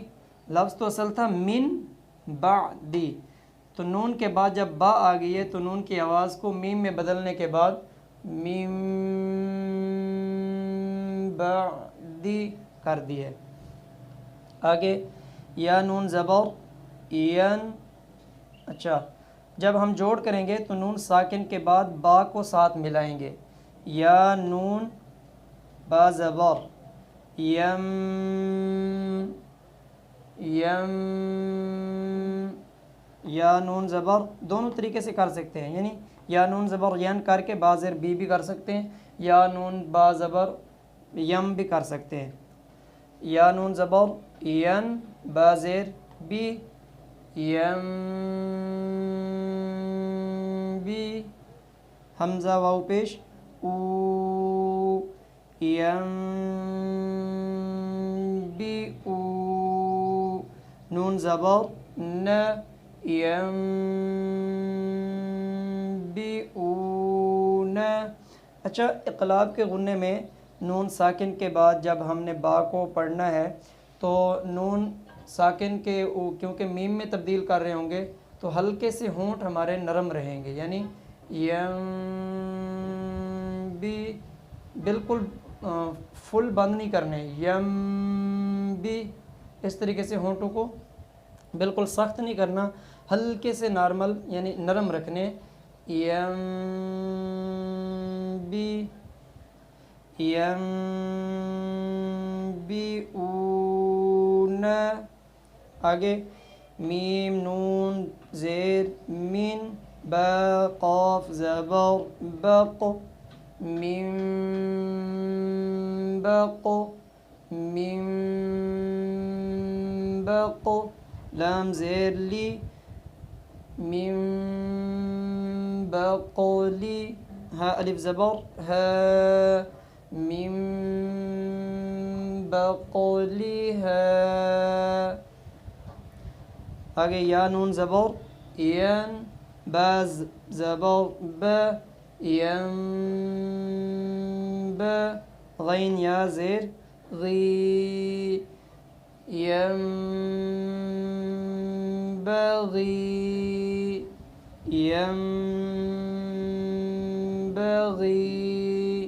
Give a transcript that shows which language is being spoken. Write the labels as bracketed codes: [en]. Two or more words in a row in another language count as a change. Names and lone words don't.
[ur] لفظ تو اصل تھا [ar] من بعدی، [ur] تو نون کے بعد جب با آ گئی ہے تو نون کی آواز کو میم میں بدلنے کے بعد میم بعدی کر دی ہے۔ آگے یا نون زبر ین، اچھا جب ہم جوڑ کریں گے تو نون ساکن کے بعد با کو ساتھ ملائیں گے، یا نون با زبر یم، یم، یا نون زبر دونوں طریقے سے کر سکتے ہیں، یعنی یا نون زبر ین کر کے با زیر بی بھی کر سکتے ہیں، یا نون با زبر یم بھی کر سکتے ہیں۔ یا نون زبر ین با زیر بی یم بی، حمزہ واو پیش او یم بی او، نون زبر ن یم بی او ن۔ اچھا اقلاب کے غنّے میں نون ساکن کے بعد جب ہم نے با کو پڑھنا ہے تو نون ساکن کے کیونکہ میم میں تبدیل کر رہے ہوں گے تو ہلکے سے ہونٹ ہمارے نرم رہیں گے، یعنی یم بی، بالکل فل بند نہیں کرنے، یم بی، اس طریقے سے ہونٹوں کو بالکل سخت نہیں کرنا، ہلکے سے نارمل یعنی نرم رکھنے، یم بی، یم بی او ن۔ آگے میم نون زیر من، با قاف زبر بق، میم بق، میم بق، لام زیر لی میم بقلی، ہا الف زبر ہا میم بقلی ہا۔ آگے یا نون زبر ین، با زبر ب یم ب، غین یا زیر غی یم بغی، یم بغی۔